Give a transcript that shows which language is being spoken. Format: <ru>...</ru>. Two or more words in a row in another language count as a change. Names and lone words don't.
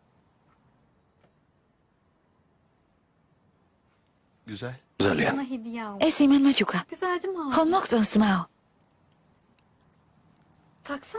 <tr>Güzel.</tr> <ka>ძალიან.</ka> <tr>Bana hediye aldı.</tr> <ka>ეს იმანმა ჩუქა.</ka> <tr>Güzel değil mi abi?</tr> <ka>ხომ მოგწონს ძმაო?</ka> <tr>Taksana.</tr>